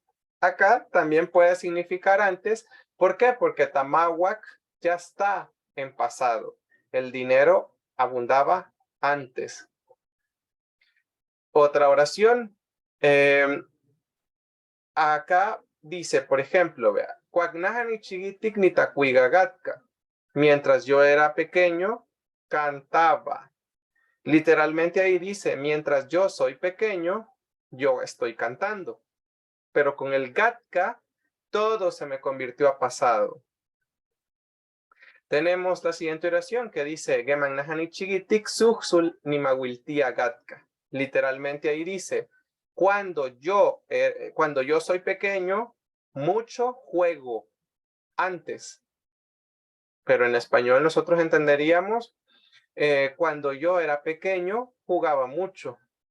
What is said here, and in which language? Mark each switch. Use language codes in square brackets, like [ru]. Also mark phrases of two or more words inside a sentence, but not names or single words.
[es] Acá también puede significar antes. ¿Por qué? Porque Tamahuac ya está en pasado. El dinero abundaba antes. Otra oración. Acá dice, por ejemplo, vea, [nah] Cuagnahani chigitik ni tacuigagatka. [es] Mientras yo era pequeño, cantaba. Literalmente ahí dice, mientras yo soy pequeño, yo estoy cantando. Pero con el gatka, todo se me convirtió a pasado. Tenemos la siguiente oración que dice, [nah] Geman nahani chigitik suhsul ni mawiltia gatka. [es] Literalmente ahí dice, cuando yo soy pequeño, mucho juego antes. Pero en español nosotros entenderíamos, cuando yo era pequeño, jugaba mucho.